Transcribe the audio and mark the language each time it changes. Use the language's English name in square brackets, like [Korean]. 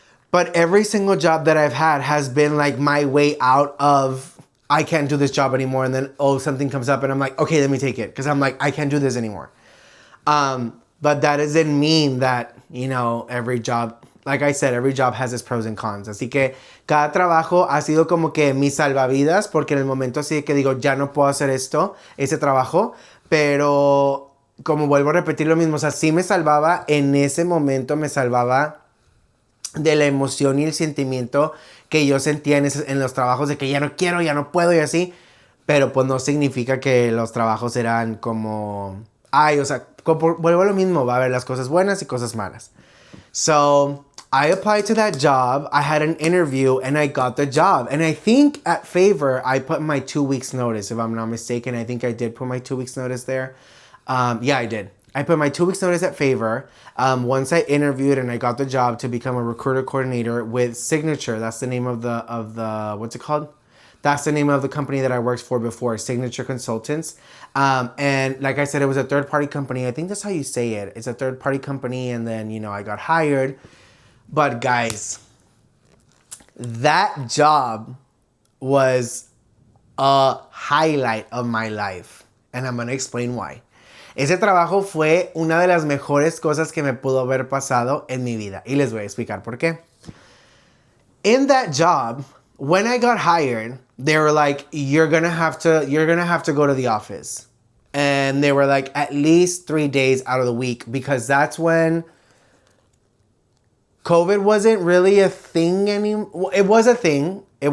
[English] But every single job that I've had has been like my way out of, I can't do this job anymore. And then, something comes up and I'm like, okay, let me take it. Because I'm like, I can't do this anymore. But that doesn't mean that, you know, every job, like I said, every job has its pros and cons. [Spanish] Así que cada trabajo ha sido como que mi salvavidas, porque en el momento así de que digo, ya no puedo hacer ese trabajo, pero como vuelvo a repetir lo mismo, o sea, sí me salvaba, en ese momento me salvaba de la emoción y el sentimiento que yo sentía en los trabajos de que ya no quiero, ya no puedo y así, pero pues no significa que los trabajos eran como, o sea, vuelvo a lo mismo, va a haber las cosas buenas y cosas malas. [English] So I applied to that job. I had an interview and I got the job. And I think at Favor, I put my 2 weeks notice, if I'm not mistaken. I think I did put my 2 weeks notice there. Yeah, I did. I put my 2 weeks notice at Favor. Once I interviewed and I got the job to become a recruiter coordinator with Signature. That's the name of the what's it called? That's the name of the company that I worked for before, Signature Consultants. And like I said, it was a third-party company. I think that's how you say it. It's a third-party company, and then, you know, I got hired. But guys, that job was a highlight of my life. And I'm going to explain why. [Spanish] Ese trabajo fue una de las mejores cosas que me pudo haber pasado en mi vida. Y les voy a explicar por qué. [English] In that job, when I got hired, they were like, you're gonna have to go to the office. And they were like, at least 3 days out of the week, because that's when COVID wasn't really a thing anymore. It was a thing.